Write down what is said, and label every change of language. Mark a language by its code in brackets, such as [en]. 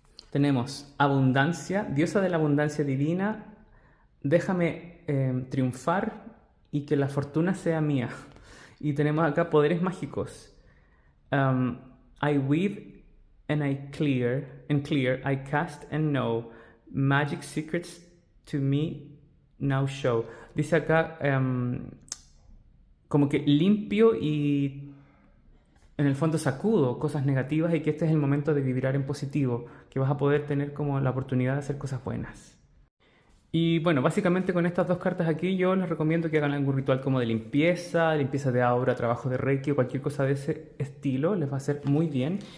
[es] Tenemos abundancia, diosa de la abundancia divina. Déjame triunfar y que la fortuna sea mía. Y tenemos acá poderes mágicos. [en] I weave and clear, I cast and know, magic secrets to me now show. [es] Dice acá como que limpio y en el fondo sacudo cosas negativas, y que este es el momento de vibrar en positivo, que vas a poder tener como la oportunidad de hacer cosas buenas. Y bueno, básicamente con estas dos cartas aquí yo les recomiendo que hagan algún ritual como de limpieza de aura, trabajo de Reiki o cualquier cosa de ese estilo. Les va a hacer muy bien.